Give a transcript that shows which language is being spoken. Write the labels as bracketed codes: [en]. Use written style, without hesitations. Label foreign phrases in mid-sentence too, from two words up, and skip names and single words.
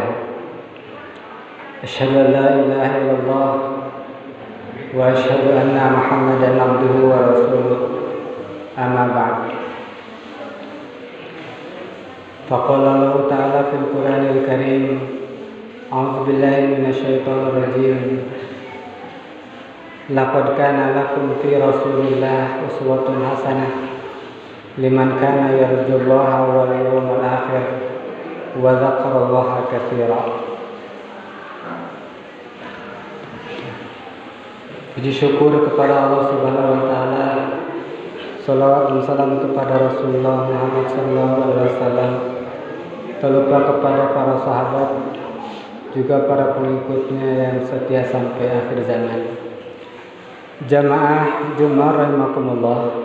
[ar] أشهد أن لا إله إلا الله وأشهد أن محمدا عبده ورسوله. أما بعد. فقال الله تعالى في القرآن الكريم، أعوذ بالله من الشيطان الرجيم. لقد كان لكم في رسول الله أسوة حسنة لمن كان يرجو الله واليوم الآخر وذكر الله كثيرا. [id] Puji syukur kepada Allah [ar] سبحانه وتعالى. [id] Shalawat dan salam kepada Rasulullah Muhammad [ar] صلى الله عليه وسلم. [id] Tak lupa kepada para sahabat juga para pengikutnya yang setia sampai akhir zaman. Jamaah Jumat rahimakumullah.